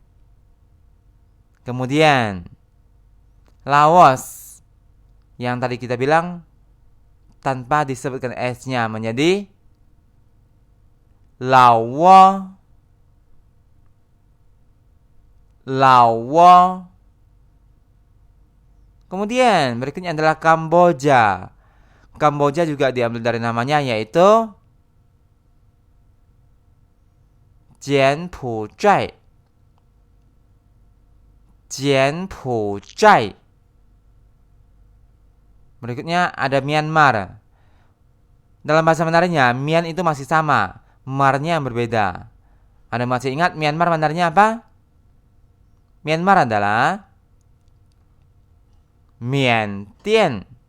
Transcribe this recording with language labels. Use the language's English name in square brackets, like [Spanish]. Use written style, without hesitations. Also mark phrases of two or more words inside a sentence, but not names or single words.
[Indonesian] Kemudian Laos yang tadi kita bilang tanpa disebutkan S-nya menjadi Laos. Laos. Kemudian berikutnya adalah Kamboja. Kamboja juga diambil dari namanya, yaitu 柬埔寨. 柬埔寨. Berikutnya ada Myanmar. Dalam bahasa Mandarinnya, Myan itu masih sama, Marnya yang berbeda. Anda masih ingat Myanmar Mandarinnya apa? Myanmar adalah Miantian.